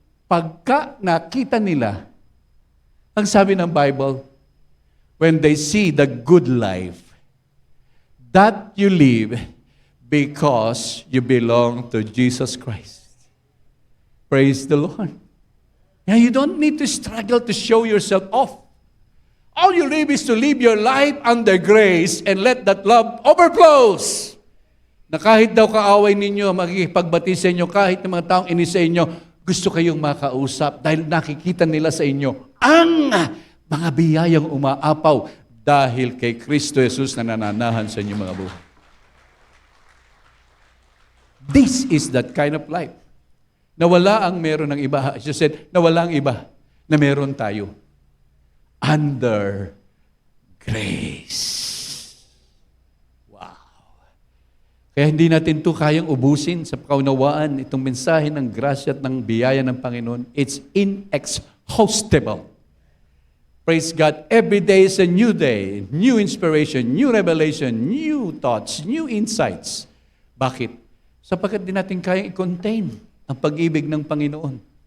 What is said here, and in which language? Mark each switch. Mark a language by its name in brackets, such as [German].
[Filipino] Pagka nakita nila, ang sabi ng [English] Bible, when they see the good life that you live because you belong to Jesus Christ. Praise the Lord. Now you don't need to struggle to show yourself off. All you live is to live your life under grace and let that love overflows. [Filipino] Na kahit daw kaaway ninyo, makikipagbati sa inyo, kahit ng mga taong inis sa inyo, gusto kayong makausap dahil nakikita nila sa inyo ang mga biyayang umaapaw dahil kay Kristo Jesus na nananahan sa inyong mga buhay. [English] This is that kind of life. [Filipino] Na wala ang meron ng iba. [English] As you said, [Filipino] na wala ang iba na meron tayo. [English] Under grace. [Filipino] Kaya hindi natin ito kayang ubusin sa kaunawaan itong mensahe ng grasya at ng biyaya ng Panginoon. [English] It's inexhaustible. Praise God. Every day is a new day, new inspiration, new revelation, new thoughts, new insights. [Filipino] Bakit? Sapagkat di natin kayang i-contain ang pag-ibig ng Panginoon.